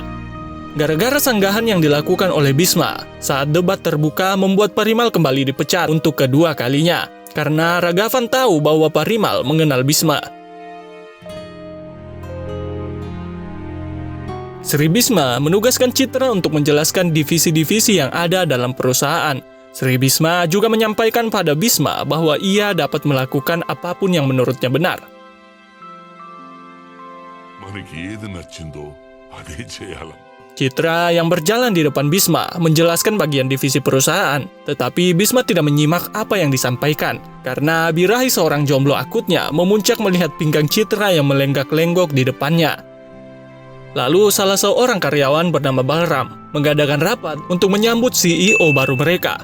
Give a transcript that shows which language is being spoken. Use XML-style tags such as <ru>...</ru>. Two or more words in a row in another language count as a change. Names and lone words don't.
<id>Gara-gara sanggahan yang dilakukan oleh Bhisma saat debat terbuka membuat Parimal kembali dipecat untuk kedua kalinya, karena Ragavan tahu bahwa Parimal mengenal Bhisma. Sri Bhisma menugaskan Citra untuk menjelaskan divisi-divisi yang ada dalam perusahaan. Sri Bhisma juga menyampaikan pada Bhisma bahwa ia dapat melakukan apapun yang menurutnya benar.</id> <te>మనకి ఏది నచ్చిందో అదే చేయాలి.</te> <id>Citra yang berjalan di depan Bhisma menjelaskan bagian divisi perusahaan, tetapi Bhisma tidak menyimak apa yang disampaikan, karena birahi seorang jomblo akutnya memuncak melihat pinggang Citra yang melenggak-lenggok di depannya. Lalu salah seorang karyawan bernama Balram mengadakan rapat untuk menyambut CEO baru mereka.</id>